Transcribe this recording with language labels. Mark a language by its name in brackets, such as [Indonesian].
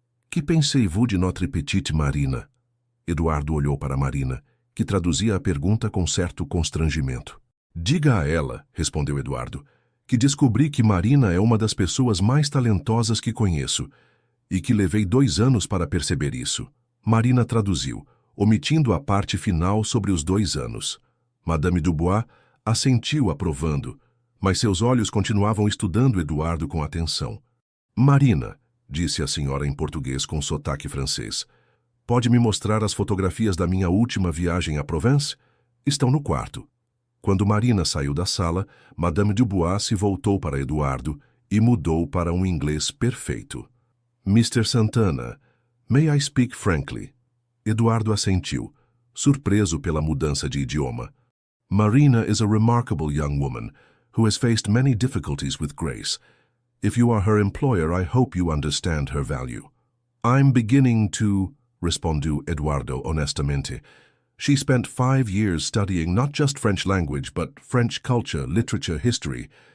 [French] Que pensez-vous de notre petite Marina? [Portuguese] Eduardo olhou para Marina, que traduzia a pergunta com certo constrangimento. Diga a ela, respondeu Eduardo, que descobri que Marina é uma das pessoas mais talentosas que conheço e que levei 2 anos para perceber isso. Marina traduziu, omitindo a parte final sobre os 2 anos. Madame Dubois assentiu aprovando, mas seus olhos continuavam estudando Eduardo com atenção. Marina, disse a senhora em português com sotaque francês, pode me mostrar as fotografias da minha última viagem à Provence? Estão no quarto. Quando Marina saiu da sala, Madame Dubois se voltou para Eduardo e mudou para um inglês perfeito. [English] Mr. Santana, may I speak frankly? [Portuguese] Eduardo assentiu, surpreso pela mudança de idioma. [English] Marina is a remarkable young woman who has faced many difficulties with grace. If you are her employer, I hope you understand her value. I'm beginning to, [Portuguese] respondeu Eduardo honestamente. [English] She spent 5 years studying not just French language, but French culture, literature, history.